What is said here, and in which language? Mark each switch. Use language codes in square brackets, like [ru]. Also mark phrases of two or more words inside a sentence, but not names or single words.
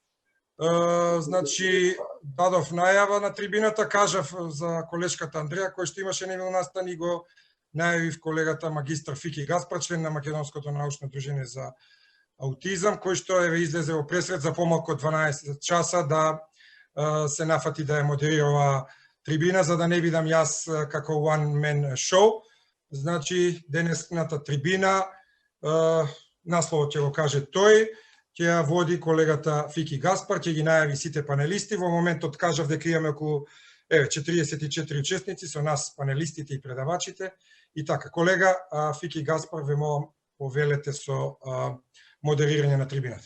[mk] Значи, дадов најава на трибината, кажав за колешката Андреја, кој што имаше немил настан и го најавив колегата магистар Фики Гаспар, член на Македонското научно здружение за аутизам, кој што излезе во пресред за помалку од 12 часа да се нафати да ја модерира оваа трибина, за да не бидам јас како [en] one man show. [mk] Значи, денесната трибина, насловот ќе го каже тој, ќе ја води колегата Фики Гаспар, ќе ги најави сите панелисти. Во моментот кажав дека имаме околу 44 учесници со нас, панелистите и предавачите. И така, колега Фики Гаспар, ве молам, повелете со модерирање на трибината.